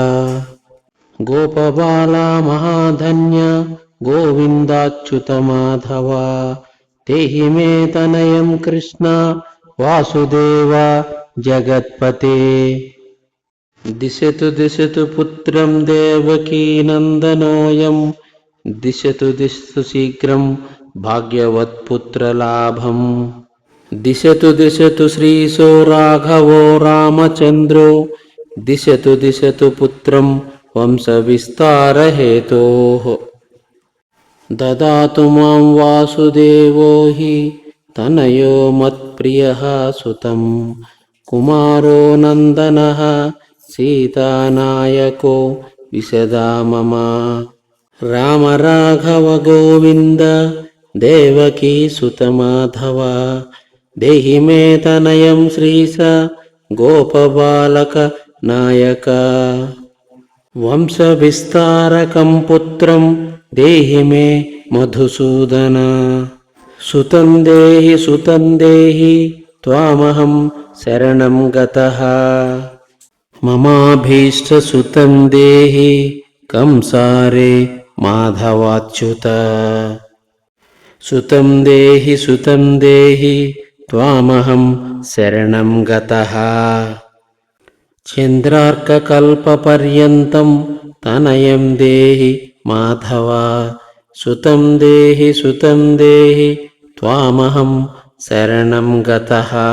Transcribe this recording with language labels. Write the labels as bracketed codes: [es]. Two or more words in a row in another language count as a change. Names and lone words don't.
[sa] గోపబాల మహాధన్య గోవిందాచ్యుత మాధవ దేహి మే తనయం కృష్ణ వాసుదేవ జగత్పతే. దిశతు దిశతు పుత్రం దేవకీ నందనోయం దిశతు దిశతు శీఘ్రం భాగ్యవత్పుత్రలాభం. दिशतु दिशतु श्रीशो राघवो रामचन्द्रो दिशतु दिशतु पुत्रं वंशविस्तारहेतोः ददातु मां वासुदेवो हि तनयो मत्प्रियः सुतं कुमारो नन्दनः सीतानायको विशदा मम राम राघव गोविन्द देवकी सुतमाधव देहि मे तनयं श्रीश गोपबालक नायक వంశవిస్తారకం పుత్రం దేహి మే మధుసూదన సుతం దేహి త్వామహం శరణం గతః మమాభీష్టసుతం దేహి కంసారే మాధవాచ్యుత సుతం దేహి త్వామహం శరణం గతః చంద్రార్కకల్పపర్యంతం తనయం దేహి మాధవ సుతం దేహి త్వామహం శరణం గతః